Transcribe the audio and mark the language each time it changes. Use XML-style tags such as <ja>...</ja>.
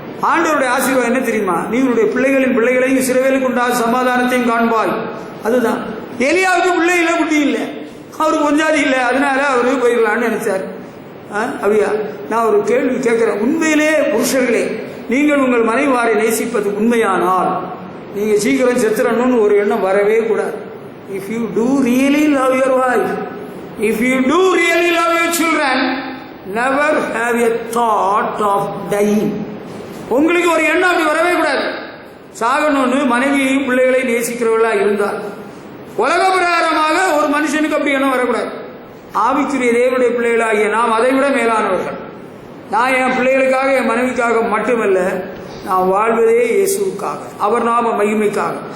<ta>ஆண்டவருடைய ஆசீர்வாதம் என்ன தெரியுமா? நீங்களுடைய பிள்ளைகளின் பிள்ளைகளையும் இஸ்ரவேலுக்கு உண்டான சமாதானத்தையும் காண்பாய். அதுதான். எலியாவுக்கு பிள்ளை இல்லை, குட்டி இல்லை, அவருக்கு கொஞ்சாதி இல்லை, அதனால அவரு போயிடலான்னு நினைச்சார். அப்படியா? நான் ஒரு கேள்வி கேட்கிறேன். உண்மையிலே புருஷர்களே, நீங்கள் உங்கள் மனைவாரை நேசிப்பது உண்மையானால் நீங்க சீக்கிரம் செத்துறணும்னு ஒரு எண்ணம் வரவே கூடாது.</ta> <en>If you do really love your wife, if you do really love your children, never have a thought of dying.</en> <ta>உங்களுக்கு ஒரு எண்ணம் அப்படி வரவே கூடாது. சாகணும்னு மனைவியையும் பிள்ளைகளையும் நேசிக்கிறவர்களா இருந்தால், உலக பிரகாரமாக ஒரு மனுஷனுக்கு அப்படி எண்ணம் வரக்கூடாது. ஆவிக்குரிய தேவனுடைய பிள்ளைகளாகிய நாம் அதை விட மேலானவர்கள். நான் என் பிள்ளைகளுக்காக, என் மனைவிக்காக மட்டுமல்ல, நான் வாழ்வதே இயேசுவுக்காக, அவர் நாம மகிமைக்காக.</ta>